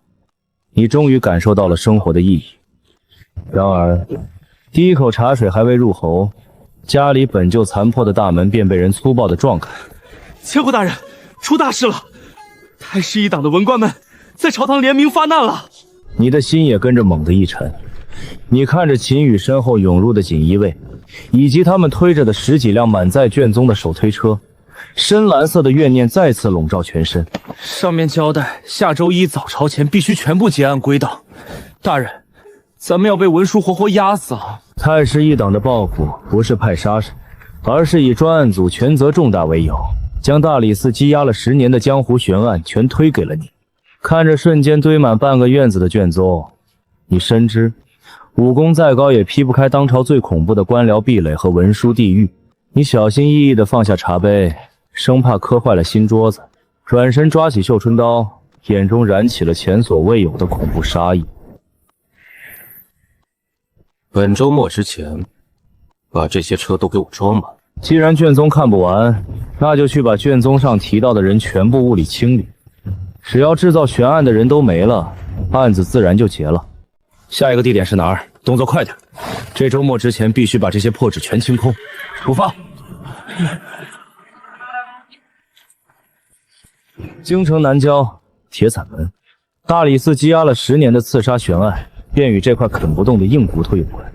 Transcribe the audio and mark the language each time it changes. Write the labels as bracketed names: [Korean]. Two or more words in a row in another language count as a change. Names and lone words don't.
[Chinese] 你終於感受到了生活的意義。然而第一口茶水還未入喉，家裡本就殘破的大門便被人粗暴地撞開。千戶大人，出大事了！太師一黨的文官們在朝堂聯名發難了。你的心也跟着猛地一沉。你看着秦羽身後湧入的錦衣衛，以及他們推着的10 幾輛滿載卷宗的手推車，深藍色的怨念再次籠罩全身。上面交代，下周1早朝前必須全部結案歸檔。大人，咱們要被文書活活壓死啊！太師一黨的報復不是派殺人，而是以專案組權責重大為由，將大理寺積壓了10年的江湖懸案全推給了你。看着瞬間堆滿半個院子的卷宗，你深知武功再高也劈不開當朝最恐怖的官僚壁壘和文書地獄。你小心翼翼地放下茶杯，生怕磕壞了新桌子，轉身抓起繡春刀，眼中燃起了前所未有的恐怖殺意。本周末之前，把這些車都給我裝滿。既然卷宗看不完，那就去把卷宗上提到的人全部物理清理。只要制造懸案的人都沒了，案子自然就結了。下一個地點是哪兒？動作快點，這周末之前必須把這些破紙全清空。出發。京城南郊鐵傘門，大理寺積壓了10年的刺殺懸案，便與這塊啃不動的硬骨頭有關。